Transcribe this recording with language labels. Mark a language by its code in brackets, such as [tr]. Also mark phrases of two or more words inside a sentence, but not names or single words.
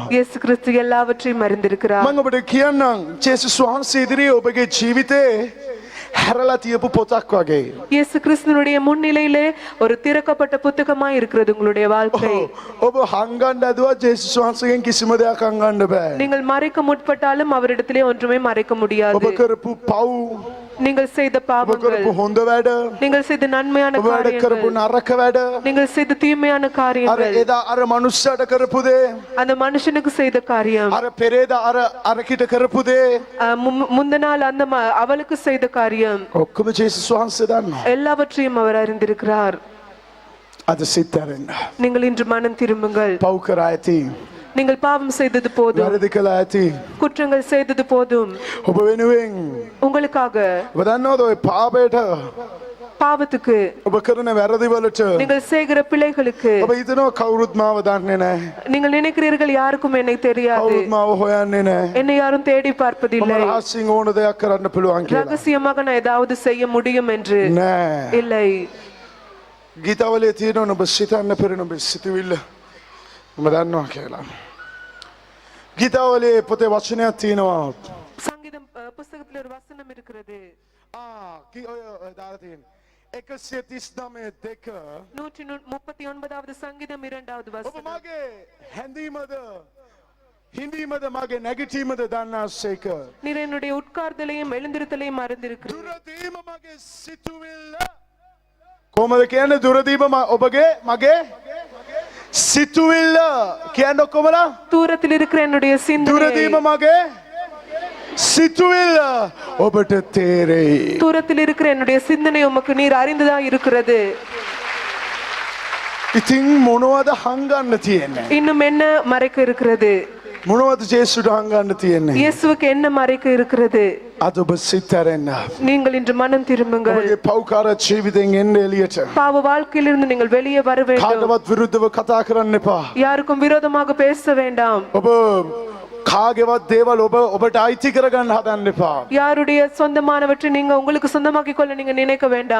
[ta] இயேசு கிறிஸ்து எல்லாவற்றையும் அறிந்திருக்கிறார். [si] මම ඔබට කියන්නම් ජේසුස් වහන්සේ ඉදිරියේ ඔබගේ ජීවිතේ හැරලා තියපු පොතක් වගේ. [ta] இயேசு கிறிஸ்துனுடைய முன்னிலையிலே ஒரு திறக்கப்பட்ட புத்தகமாய் இருக்கிறது உங்களுடைய வாழ்க்கை. [si] ඔබ හංගන්න ඇදුවා ජේසුස් වහන්සේගෙන් කිසිම දෙයක් හංගන්න බෑ. [ta] நீங்கள் மறைக்க முற்பட்டாலும் அவரிடத்திலே ஒன்றுமே மறைக்க முடியாது. [si] ඔබ කරපු පව්, [ta] நீங்கள் செய்த [si] ඔබ [ta] பாவங்கள், [si] කරපු හොඳ වැඩ, [ta] நீங்கள் செய்த நன்மையான [si] ඔබ වැඩ කරපු [ta] காரியங்கள், [si] නරක වැඩ, [ta] நீங்கள் செய்த தீமையான [si] අර [ta] காரியங்கள், [si] එදා අර මනුස්සයාට කරපු දේ, [ta] அந்த மனுஷனுக்கு செய்த காரியம், [si] අර පෙරේද අරකිට කරපු දේ [ta] முந்த நாள் அந்த அவளுக்கு செய்த காரியம், [si] ඔක්කොම ජේසුස් වහන්සේ දන්නවා. [ta] எல்லாவற்றையும் அவர் அறிந்திருக்கிறார். [si] අද සිත් ඇරෙන්න. [ta] நீங்கள் இன்று மனம் திரும்புங்கள். [si] පව් කර ඇති, [ta] நீங்கள் பாவம் செய்தது போதும், [si] වැරදි කළා ඇති. [ta] குற்றங்கள் செய்தது போதும். [si] ඔබ වෙනුවෙන් [ta] உங்களுக்காக [si] ඔබ දන්නවද ඔය පාපයට [ta] பாவத்துக்கு [si] ඔබ කරන වැරදි වලට [ta] நீங்கள் செய்கிற பிழைகளுக்கு [si] ඔබ හිතනවා කවුරුත් මාව දන්නේ නැහැ. [ta] நீங்கள் நினைக்கிறீர்கள் யாருக்கும் என்னை தெரியாது, [si] කවුරුත් මාව හොයන්නේ නැහැ. [ta] என்னை யாரும் தேடி [si] මම [ta] பார்ப்பதில்லை, [si] රහසින් ඕන දෙයක් කරන්න පුළුවන් කියලා. [ta] ரகசியமாக நான் ஏதாவது செய்ய முடியும் என்று. [si] නෑ. [ta] இல்லை, [si] ගීතවලේ තියෙනවා ඔබ සිතන්න පෙරෙන ඔබ සිතුවිල්ල ඔබ දන්නවා කියලා. ගීතවලේ පොතේ වචනයක් තියෙනවා. [ta] சங்கீதம் புஸ்தகத்தில் ஒரு வசனம் இருக்கிறது. [si] ඔය දාලා තියෙන 139:2 [ta] 139வது சங்கீதம் 2வது [si] ඔබ [ta] வசனம். [si] මගේ හැඳීමද හිඳීමද මගේ නැගිටීමද දන්නාසේක. [ta] நீர் என்னுடைய உட்கார்தலையும் எழுந்திருத்தலையும் அறிந்திருக்கிறீர். [si] දුරදීම මගේ සිතුවිල්ල කොහොමද කියන්නේ? දුරදීම ඔබගේ මගේ සිතුවිල්ල කියන්නේ කොහමද? [ta] தூரத்தில் இருக்கிற என்னுடைய சிந்தனை, [si] දුරදීම මගේ සිතුවිල්ල ඔබට තේරෙයි. [ta] தூரத்தில் இருக்கிற என்னுடைய சிந்தனை உமக்கு நீர் அறிந்ததா இருக்கிறது. [si] ඉතින් මොනවද හංගන්න තියෙන්නේ? [ta] இன்னும் என்ன மறைக்க இருக்கிறது? [si] මොනවද ජේසුට හංගන්න තියෙන්නේ? [ta] இயேசுவுக்கு என்ன மறைக்க இருக்கிறது? [si] අද ඔබ සිතරෙන්න. [ta] நீங்கள் இன்று மனம் திரும்புங்கள். [si] ඔබගේ පෞකාර ජීවිතෙන් එන්න එළියට. [ta] பாவ வாழ்க்கையிலிருந்து நீங்கள் வெளியே வர வேண்டும். [si] කාටවත් විරුද්ධව කතා කරන්න එපා. [ta] யாருக்கும் விரோதமாக பேச வேண்டாம். [si] ඔබ කාගේවත් දේවල් ඔබට අයිති කරගන්න හදන්න එපා. [ta] யாருடைய சொந்தமானவற்றை நீங்க உங்களுக்கு சொந்தமாக்கிக் கொள்ள நீங்க நினைக்க வேண்டாம்.